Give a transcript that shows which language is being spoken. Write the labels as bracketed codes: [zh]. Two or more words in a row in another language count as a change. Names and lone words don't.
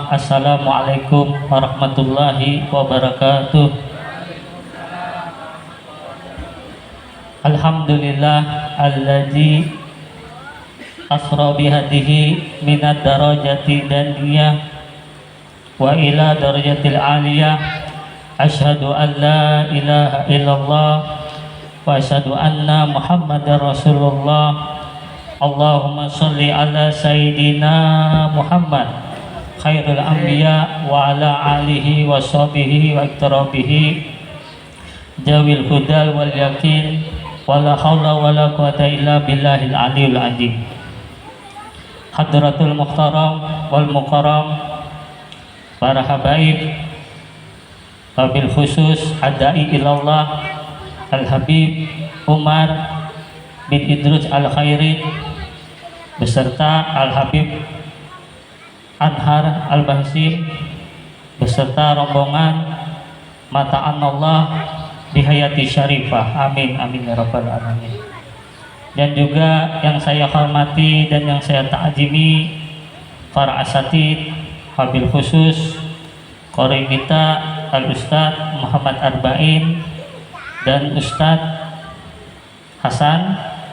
[ar] السلام عليكم ورحمة الله وبركاته. الحمد لله الذي أسرى بهذه من الدرجة الدنية وإلى الدرجة العالية. أشهد أن لا إله إلا الله وأشهد أن محمدا رسول الله. اللهم صل على سيدنا محمد خير الأنبياء وعلى آله وصحبه واقترابه ذوي الهدى واليقين ولا حول ولا قوة إلا بالله العلي العظيم. حضرة المحترم والمكرم, para habaib, وبالخصوص الداعي إلى الله Al-Habib Umar bin Idrus Al-Khairin beserta Al-Habib Anhar Al-Bahsim [id] beserta rombongan [ar] متعنا الله بحياته الشريفة. آمين آمين يا رب العالمين. [id] Dan juga yang saya hormati dan yang saya ta'zimi para asatid, [ar] وبالخصوص [id] qori kita Al-Ustadz Muhammad Arba'in dan Ustadz Hasan